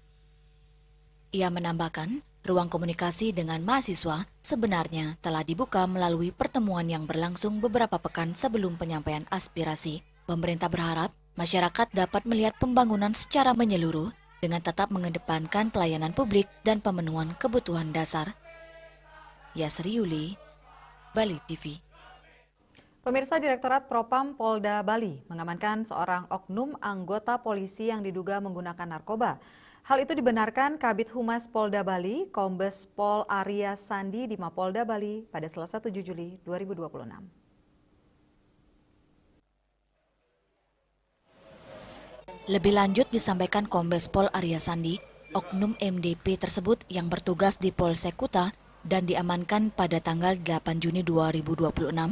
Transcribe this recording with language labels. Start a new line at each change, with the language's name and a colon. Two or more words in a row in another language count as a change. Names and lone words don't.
Indonesian: Ia menambahkan, ruang komunikasi dengan mahasiswa sebenarnya telah dibuka melalui pertemuan yang berlangsung beberapa pekan sebelum penyampaian aspirasi. Pemerintah berharap masyarakat dapat melihat pembangunan secara menyeluruh dengan tetap mengedepankan pelayanan publik dan pemenuhan kebutuhan dasar. Yasri Yuli, Bali TV. Pemirsa, Direktorat Propam Polda Bali mengamankan seorang oknum anggota polisi yang diduga menggunakan narkoba. Hal itu dibenarkan Kabid Humas Polda Bali, Kombes Pol Arya Sandi di Mapolda Bali pada Selasa 7 Juli 2026. Lebih lanjut disampaikan Kombes Pol Arya Sandi, oknum MDP tersebut yang bertugas di Polsek Kuta dan diamankan pada tanggal 8 Juni 2026.